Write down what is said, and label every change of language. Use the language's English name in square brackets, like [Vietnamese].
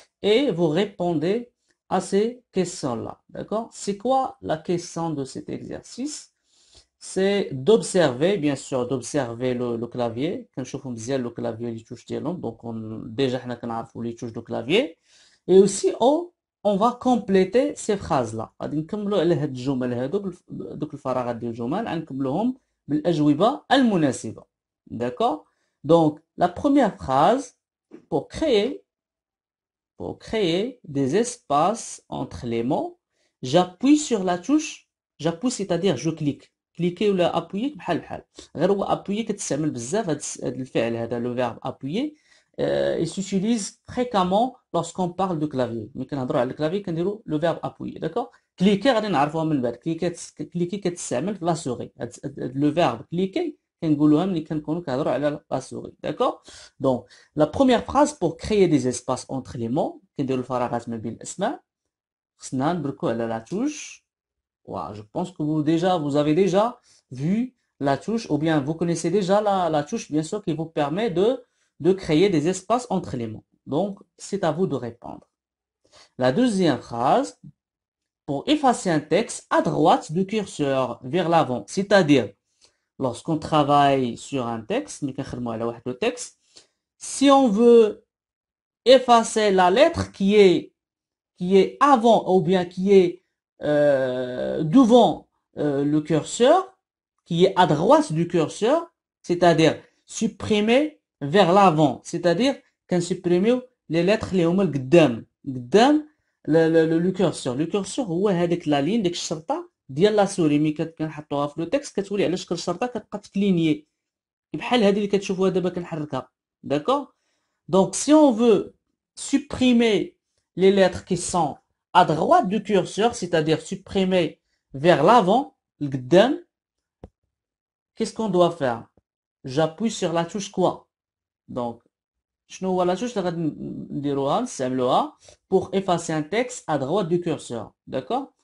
[French] Et vous répondez à ces questions-là, d'accord? C'est quoi la question de cet exercice? C'est d'observer, bien sûr, d'observer le clavier. [Arabic] كنشوفوا مزيان [French] le clavier les touches [Arabic] ديالهم. [French] Déjà [Arabic] حنا كنعرفوا [French] les touches du clavier. Et aussi on va compléter ces phrases-là. [Arabic] غادي نكملوا على هاد الجمل هادو دوك الفراغات ديال الجمل غنكملوهم بالأجوبة المناسبة. [French] D'accord? Donc la première phrase pour créer des espaces entre les mots, j'appuie sur la touche, j'appuie c'est-à-dire je clique. Cliquer ou appuyer [Arabic] بحال بحال. غير هو appuyer كتستعمل بزاف هاد الفعل هذا [French] le verbe appuyer. Il s'utilise fréquemment lorsqu'on parle de clavier. [Arabic] ملي كنهضروا على الكلافي كنديروا [French] le verbe appuyer, d'accord? [Arabic] Cliquer غادي نعرفوها من بعد. [French] cliquer [Arabic] كتستعمل في [French] la souris. Le verbe cliquer [Arabic] كنقولوها ملي كنكونوا كنهضروا على [French] la souris, d'accord? Donc la première phrase pour créer des espaces entre les mots, [Arabic] كنديروا الفراغات ما بين الأسماء. خصنا نبركو على [French] la touche. Voilà, je pense que vous avez déjà vu la touche, ou bien vous connaissez déjà la touche, bien sûr, qui vous permet de créer des espaces entre les mots. Donc, c'est à vous de répondre. La deuxième phrase, pour effacer un texte à droite du curseur vers l'avant, c'est-à-dire, lorsqu'on travaille sur un texte, le texte, si on veut effacer la lettre qui est avant ou bien qui est devant le curseur, qui est à droite du curseur, c'est-à-dire supprimer vers l'avant, c'est-à-dire qu'on supprime les lettres [Arabic] اللي هما قدام [French] le curseur. [Arabic] Le curseur هو هذيك لا لين ديك الشرطه ديال لا سوري ملي كنحطوها في لو تكست كتولي على شكل شرطه كتبقى تكلينيي بحال هذه اللي كتشوفوها دابا كنحركها. [French] D'accord? Donc si on veut supprimer les lettres qui sont à droite du curseur, c'est-à-dire supprimer vers l'avant, le قدام, qu'est-ce qu'on doit faire? J'appuie sur la touche quoi? Donc, [Arabic] شنو هو [French] la touche [Arabic] اللي غادي نديروها نستعملوها [French] pour effacer un texte à droite du curseur, d'accord?